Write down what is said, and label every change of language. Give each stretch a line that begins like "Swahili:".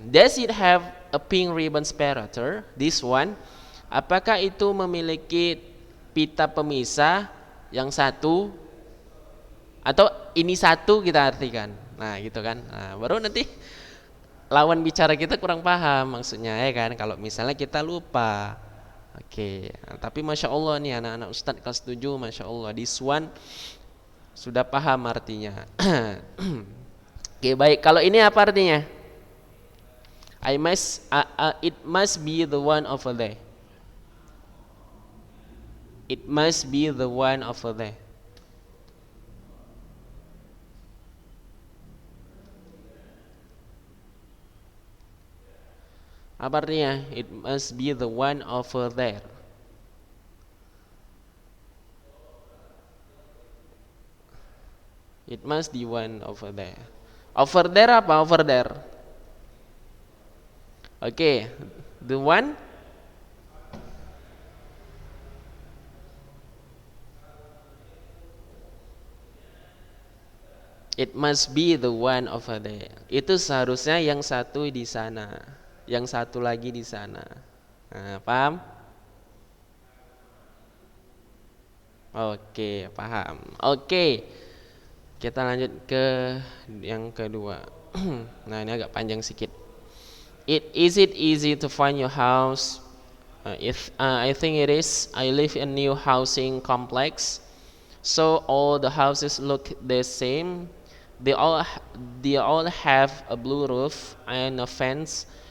English: Does it have a pink ribbon separator? This one,
Indonesian: apakah itu memiliki pita pemisah yang satu, atau ini satu kita artikan. Nah gitu kan. Nah, baru nanti lawan bicara kita kurang paham maksudnya ya kan, kalau misalnya kita lupa. Oke, nah, tapi Masya Allah nih anak-anak Ustadz kelas 7, Masya Allah,
English: this one
Indonesian: sudah paham artinya. Oke, baik, kalau ini apa artinya?
English: It must be the one over there. It must be the one over there.
Indonesian: Apa artinya?
English: It must be the one over there. It must be one over there. Over there apa? Over there. Oke, the one. It must be the one over there.
Indonesian: Itu seharusnya yang satu di sana, yang satu lagi di sana. Nah, paham? Oke, paham. Oke, kita lanjut ke yang kedua. Nah, ini agak panjang sedikit.
English: Is it easy to find your house? I think it is. I live in new housing complex, so all the houses look the same. They all have a blue roof and a fence.